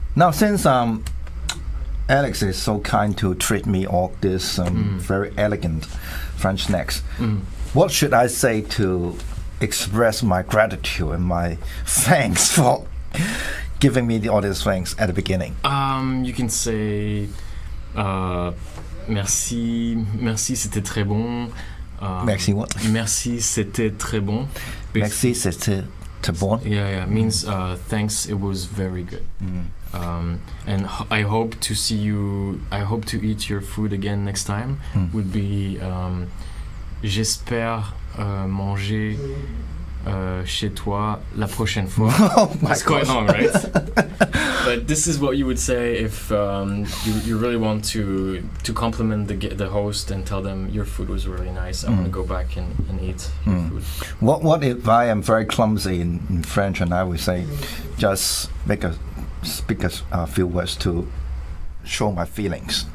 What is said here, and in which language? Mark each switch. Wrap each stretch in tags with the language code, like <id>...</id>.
<en>Now since Alex is so kind to treat me all this very elegant French snacks, what should I say to express my gratitude and my thanks for giving me all these things at the beginning? You can say</en> <fr>merci, c'était très bon.</fr> <en>Merci what?</en> <fr>Merci, c'était très bon. Merci, c'était très bon.</fr> <en>Yeah, means thanks, it was very good. And I hope to see you. I hope to eat your food again next time. Would be</en> <fr>j'espère manger chez toi la prochaine fois.</fr> <en>Oh my It's quite long, right? But this is what you would say if you really want to compliment the host and tell them your food was really nice. I want to go back and eat your food. What if I am very clumsy in French and I would say just speak a few words to show my feelings?</en>